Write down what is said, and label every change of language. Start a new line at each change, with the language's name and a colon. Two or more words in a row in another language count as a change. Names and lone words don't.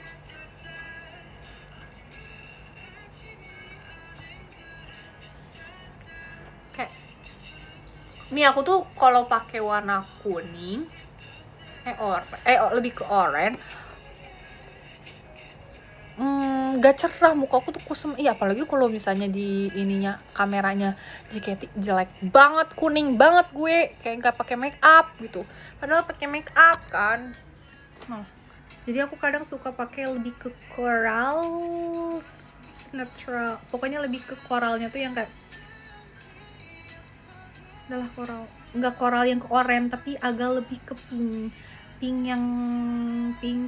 Indonesian: Nih aku tuh kalau pakai warna kuning, lebih ke oranye, gak cerah, muka aku tuh kusem. Iya, apalagi kalau misalnya di ininya kameranya JKT jelek banget, kuning banget gue, kayak nggak pakai
English: make up
Indonesian: gitu. Padahal pakai
English: make up
Indonesian: kan. Jadi aku kadang suka pakai lebih ke
English: coral natural.
Indonesian: Pokoknya lebih ke koralnya tuh yang kayak adalah koral, nggak koral yang ke oranye, tapi agak lebih ke pink yang pink.